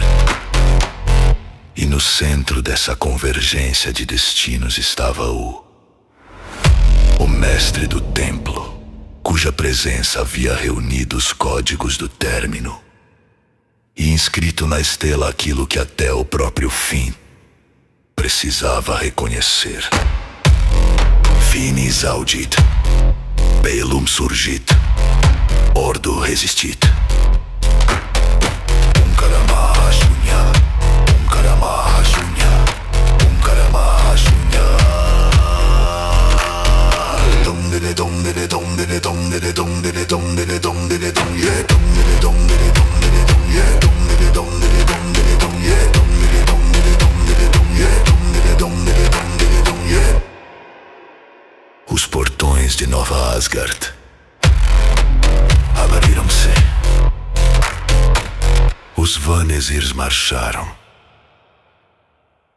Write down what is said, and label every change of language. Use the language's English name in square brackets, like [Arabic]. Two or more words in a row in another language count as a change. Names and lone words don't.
[Portuguese] E no centro dessa convergência de destinos estava o mestre do templo, cuja presença havia reunido os códigos do término e inscrito na estela aquilo que até o próprio fim precisava reconhecer. [Latin] Finis audit. Bellum surgit, ordo resistit. [Sanskrit] Karamahachunya, Karamahachunya, Karamahachunya. Dong de dong de dong de dong de dong de dong de dong de dong yeah, dong de dong de dong de dong yeah, dong de dong de dong de dong yeah, dong de dong de dong de dong yeah, dong de dong de dong de dong yeah. [Portuguese] Os portões de Nova Asgard abriram-se. Os Vanezirs marcharam.